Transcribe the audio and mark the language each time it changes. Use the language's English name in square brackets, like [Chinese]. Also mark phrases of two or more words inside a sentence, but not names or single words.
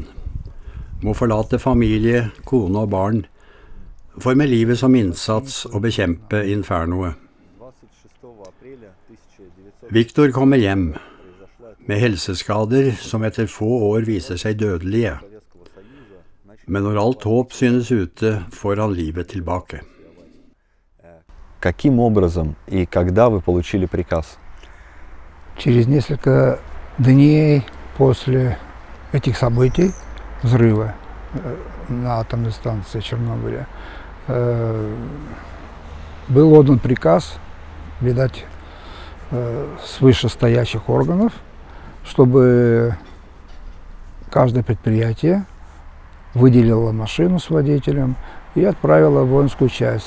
[Norwegian] Må forlate familie, kone og barn, for med livet som innsats å bekjempe infernoet. Viktor kommer hjem, med helseskader som etter få år viser seg dødelige. Men når alt håp synes ute, får han livet tilbake. [Russian] Каким образом и когда вы получили приказ? Через несколько дней после этих событий, взрыва на атомной станции Чернобыля, был отдан приказ, видать, с вышестоящих органов, чтобы каждое предприятие выделило машину с водителем и отправило в воинскую часть.